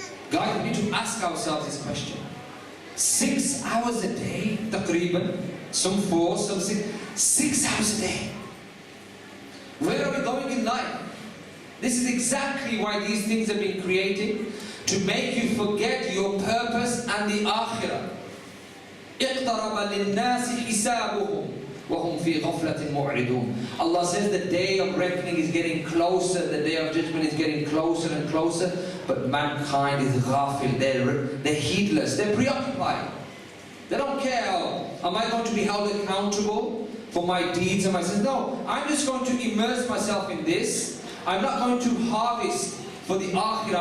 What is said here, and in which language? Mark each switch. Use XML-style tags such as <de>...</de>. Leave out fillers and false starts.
<en>Guys, we need to ask ourselves this question. 6 hours a day, taqriban, some 4, some 6, 6 hours a day. Where are we going in life? This is exactly why these things have been created, to make you forget your purpose and the akhirah.</en> <ar>اقترب للناس حسابهم وهم في غفلة معرضون.</ar> <en>Allah says the day of reckoning is getting closer, the day of judgment is getting closer and closer, but mankind is ghafil, they're heedless, they're preoccupied. They don't care, am I going to be held accountable for my deeds and my sins? No, I'm just going to immerse myself in this. I'm not going to harvest for the akhirah.</en>